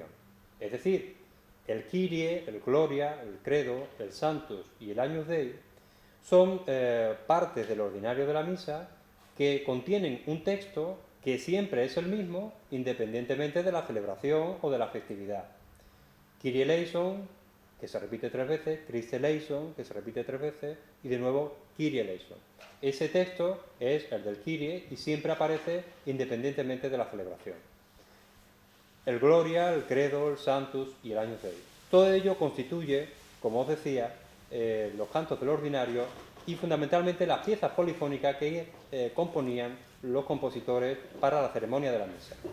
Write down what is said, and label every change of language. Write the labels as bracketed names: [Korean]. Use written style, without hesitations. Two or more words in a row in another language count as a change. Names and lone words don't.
[Spanish] Es decir, el Kyrie, el Gloria, el Credo, el Sanctus y el Agnus Dei son partes del ordinario de la misa que contienen un texto que siempre es el mismo independientemente de la celebración o de la festividad. [Greek] Kyrie eleison, [Spanish] que se repite 3 veces, [Greek] Christe eleison, [Spanish] que se repite 3 veces, y de nuevo [Greek] Kyrie eleison. [Spanish] Ese texto es el del Kyrie y siempre aparece independientemente de la celebración. El Gloria, el Credo, el Sanctus y el Agnus Dei. Todo ello constituye, como os decía, los cantos del ordinario y fundamentalmente las piezas polifónicas que componían los compositores para la ceremonia de la misa.